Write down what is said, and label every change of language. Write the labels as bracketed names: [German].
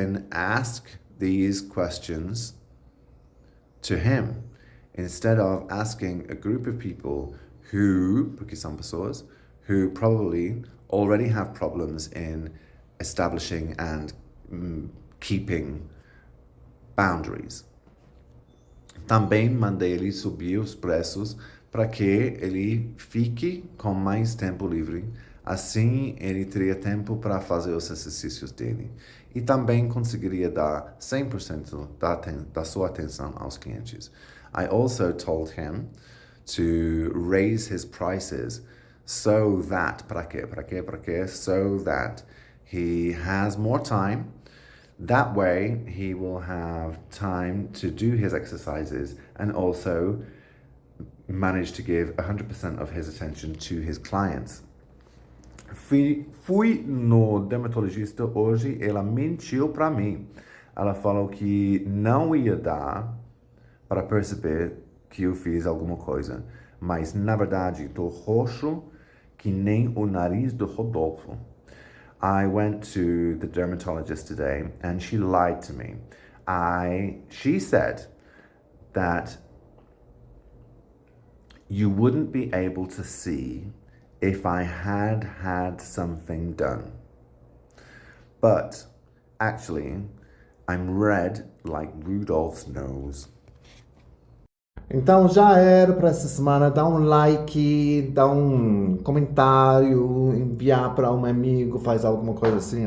[English] ask these questions to him instead of asking a group of people [Portuguese] porque são pessoas, [English] who probably already have problems in establishing and keeping boundaries. [Portuguese] Também mandei ele subir os preços para que ele fique com mais tempo livre. Assim, ele teria tempo para fazer os exercícios dele. E também conseguiria dar 100% da sua atenção aos clientes. [English] I also told him to raise his prices so that, so that he has more time. That way, he will have time to do his exercises and also manage to give 100% of his attention to his clients. [Portuguese] Fui no dermatologista hoje, ela mentiu para mim. Ela falou que não ia dar para perceber que eu fiz alguma coisa, mas na verdade estou roxo que nem o nariz do Rodolfo. [English] I went to the dermatologist today and she lied to me. She said that you wouldn't be able to see if I had had something done. But actually, I'm red like Rudolph's nose. [Portuguese] Então já era para essa semana. Dá um like, dá um comentário, enviar para um amigo, faz alguma coisa assim.